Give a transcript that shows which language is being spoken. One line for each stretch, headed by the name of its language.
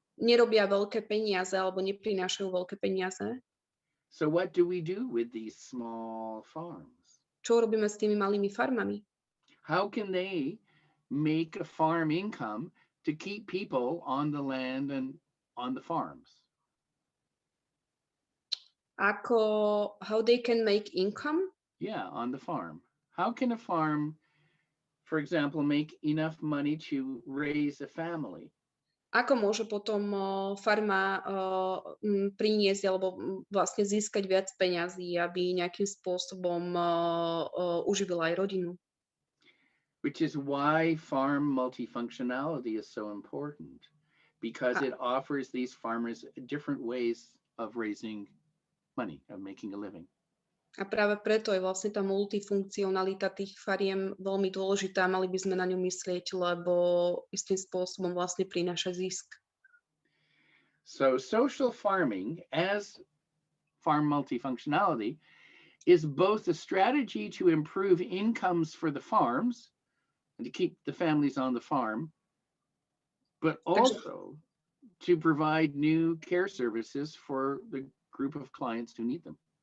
Slovak: Nerobia veľké peniaze alebo neprinášajú veľké peniaze.
English: So what do we do with these small farms?
Slovak: Čo robíme s tými malými farmami?
English: How can they make a farm income to keep people on the land and on the farms? How they can make income? Yeah, on the farm. How can a farm, for example, make enough money to raise a family?
Slovak: Ako môže potom farma priniesť alebo vlastne získať viac peňazí, aby nejakým spôsobom uživila aj rodinu?
English: Which is why farm multifunctionality is so important, because it offers these farmers different ways of raising money, of making a living.
Slovak: A práve preto je vlastne tá multifunkcionalita tých fariem veľmi dôležitá. Mali by sme na ňu myslieť, lebo istým spôsobom vlastne prináša zisk.
English: So social farming as farm multifunctionality is both a strategy to improve incomes for the farms and to keep the families on the farm, but also to provide new care services for the group of clients who need them.